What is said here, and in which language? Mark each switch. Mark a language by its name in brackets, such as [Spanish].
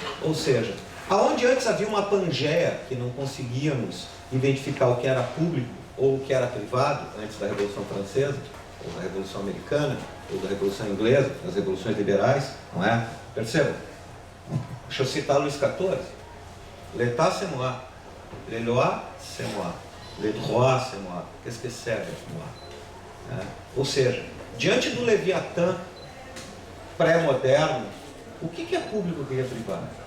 [Portuguese] Ou seja, aonde antes havia uma pangeia que não conseguíamos identificar o que era público ou o que era privado, antes da Revolução Francesa, ou da Revolução Americana, ou da Revolução Inglesa, das revoluções liberais, não é? Percebam? Deixa eu citar Luís XIV. [French] L'État c'est moi, les lois c'est moi, les droits c'est moi, qu'est-ce que c'est moi? [Portuguese] Ou seja, diante do Leviatã pré-moderno, o que é público e o que é privado?